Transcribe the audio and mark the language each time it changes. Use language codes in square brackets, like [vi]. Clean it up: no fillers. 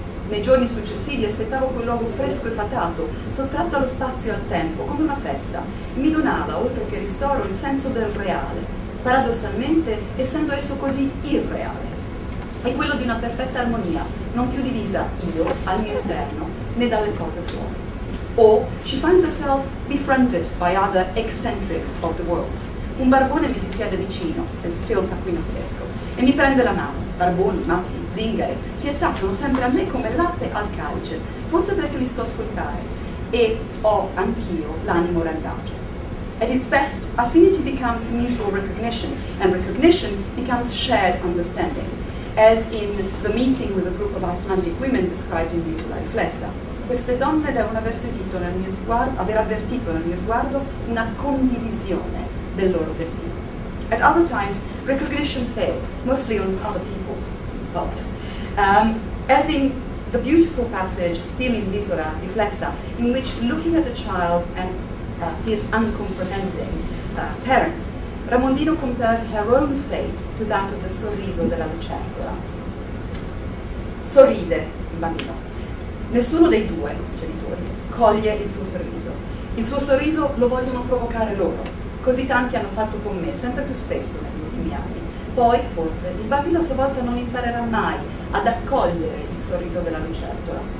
[it] Nei giorni successivi aspettavo quel luogo fresco e fatato, sottratto allo spazio e al tempo, come una festa, e mi donava, oltre che ristoro, il senso del reale, paradossalmente essendo esso così irreale. È quello di una perfetta armonia, non più divisa io al mio interno, né dalle cose fuori. [en] Or she finds herself befriended by other eccentrics of the world. [it] Un barbone mi si siede vicino, è [en] still [it] Taccuino Tedesco, e mi prende la mano. Barboni, matti, zingare si attaccano sempre a me come latte al calce, forse perché li sto a ascoltare, e ho anch'io l'animo randagio. [en] At its best, affinity becomes mutual recognition, and recognition becomes shared understanding, as in the meeting with a group of Icelandic women described in L'isola riflessa. [it] Queste donne devono aver avvertito nel mio sguardo una condivisione del loro destino. [en] At other times, recognition fails, mostly on other people's part. As in the beautiful passage still in L'isola riflessa, in which, looking at the child and his uncomprehending parents, Ramondino compares her own fate to that of the sorriso della lucertola. [it] Sorride il bambino. Nessuno dei due genitori coglie il suo sorriso. Il suo sorriso lo vogliono provocare loro. Così tanti hanno fatto con me, sempre più spesso negli ultimi anni. Poi, forse, il bambino a sua volta non imparerà mai ad accogliere il sorriso della lucertola.